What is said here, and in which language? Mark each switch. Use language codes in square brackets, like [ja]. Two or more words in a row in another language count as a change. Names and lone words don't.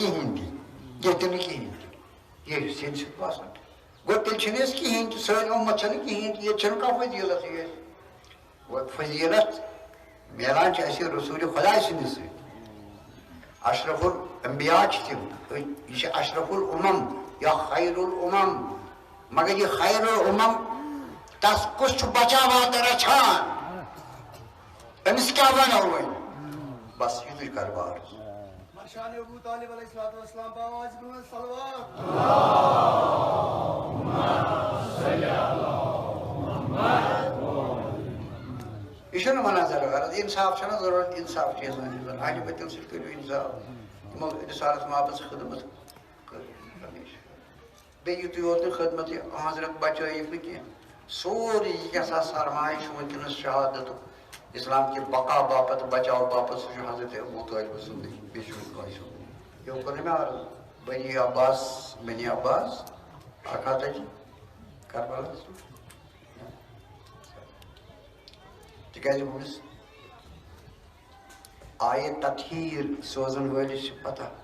[ks] کِہیٖنۍ تہِ یہِ چھِ سیٚدِ سیٚود باسان گوٚو تیٚلہِ چھِنہٕ أسۍ کِہیٖنۍ تہِ سٲنۍ اُمت چھنہٕ کِہیٖنۍ تہِ ییٚتہِ چھنہٕ کانٛہہ فضیٖلتٕے اَسہِ گوٚو فضیٖلت میلان چھِ اَسہِ رسوٗلِ خۄداے سٕنٛدِ سۭتۍ اشرف الانبیاء چھِ تِم یہِ چھِ اشرف الامم یا خیر الامم مگر یہ خیر الامم تس کُس چھُ بچاوان تہٕ رچھان أمِس کیٛاہ وَنو وۄنۍ بس یِتُے کر بار [ur] شان ابو طالب [ar] علیہ الصلوۃ والسلام [ur] باواز برو صلوات [ks] یہ چھُنہٕ مناظر غرض انصاف چھُنہ ضروٗرت انصاف چھِ اہلِ بیتن سۭتۍ کٔرِو انصاف یِمو رِسالت محبتس خدمت کٔر ہمیشہ بیٚیہِ یِتُے یوت نہٕ خدمت یہِ حضرت بچٲیِکھ نہٕ کینٛہہ سورُے یہِ کیٛاہ سا سرمایہِ چھُ وٕنکٮ۪نس شہادتُک اسلام کہِ بقا باپتھ بچاو باپتھ سُہ چھُ حضرت ابو طالب سُنٛدٕے بیٚیہِ چھُنہٕ کٲنٛسہِ ہُنٛد یہِ کوٚر نہٕ مےٚ عرض بنی عباس اکھ ہتھ تَتہِ کربلاہس تِکیٛازِ أمِس آیہِ تطہیٖر سوزن وٲلِس چھِ پتہ